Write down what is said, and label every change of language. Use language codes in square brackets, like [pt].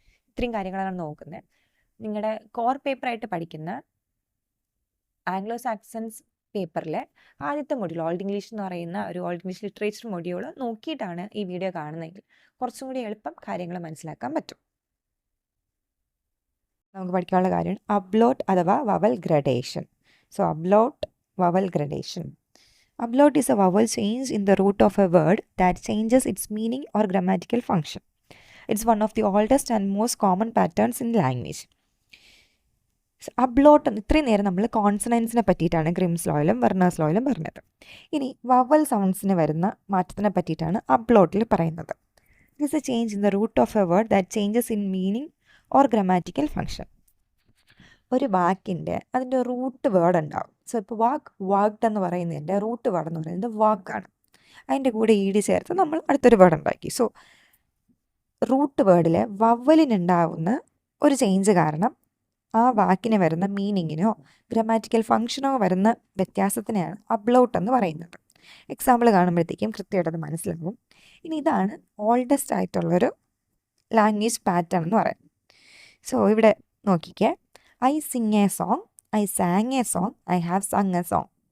[ml] ഇത്രയും കാര്യങ്ങളാണ് നോക്കുന്നത്. നിങ്ങളുടെ കോർ പേപ്പറായിട്ട് പഠിക്കുന്ന ആംഗ്ലോ സാക്സൺസ് പേപ്പറിലെ ആദ്യത്തെ മൊഡ്യൂൾ ഓൾഡ് ഇംഗ്ലീഷ് എന്ന് പറയുന്ന ഒരു ഓൾഡ് ഇംഗ്ലീഷ് ലിറ്ററേച്ചർ മൊഡ്യൂൾ നോക്കിയിട്ടാണ് ഈ വീഡിയോ കാണുന്നതെങ്കിൽ കുറച്ചും കൂടി എളുപ്പം കാര്യങ്ങൾ മനസ്സിലാക്കാൻ പറ്റും. നമുക്ക് പഠിക്കാനുള്ള കാര്യമാണ് അബ്ലോട്ട് അഥവാ vowel gradation. So അബ്ലോട്ട്, vowel gradation. [en] Ablaut is a vowel change in the root of a word that changes its meaning or grammatical function. It's one of the oldest and most common patterns in language. [ml] അബ്ലോട്ട് ഇത്രയും നേരം നമ്മൾ കോൺസണൻസിനെ പറ്റിയിട്ടാണ് Grimm's ലോയിലും വെർണേഴ്സ് ലോയിലും പറഞ്ഞത്. ഇനി vowel സൗണ്ട്സിന് വരുന്ന മാറ്റത്തിനെ പറ്റിയിട്ടാണ് അബ്ലോട്ടിൽ പറയുന്നത്. [en] This a change in the root of a word that changes in meaning or grammatical function. [ml] ഒരു വാക്കിൻ്റെ അതിൻ്റെ റൂട്ട് വേർഡ് ഉണ്ടാവും. സോ ഇപ്പോൾ വാക്ഡ് എന്ന് പറയുന്നതിൻ്റെ റൂട്ട് വേർഡ് എന്ന് പറയുന്നത് വാക്കാണ്. അതിൻ്റെ കൂടെ ഈടി ചേർത്ത് നമ്മൾ അടുത്തൊരു വേർഡ് ഉണ്ടാക്കി. സോ റൂട്ട് വേർഡിൽ വവലിനുണ്ടാവുന്ന ഒരു ചേഞ്ച് കാരണം ആ വാക്കിന് വരുന്ന മീനിങ്ങിനോ ഗ്രാമാറ്റിക്കൽ ഫംഗ്ഷനോ വരുന്ന വ്യത്യാസത്തിനെയാണ് അബ്ലോട്ട് എന്ന് പറയുന്നത്. എക്സാമ്പിൾ കാണുമ്പോഴത്തേക്കും കൃത്യമായിട്ടത് മനസ്സിലാവും. ഇനി ഇതാണ് ഓൾഡസ്റ്റ് ആയിട്ടുള്ളൊരു ലാംഗ്വേജ് പാറ്റേൺ എന്ന് പറയുന്നത്. സോ ഇവിടെ നോക്കിക്കേ, [en] I sing a song, I sang a song, I have sung a song.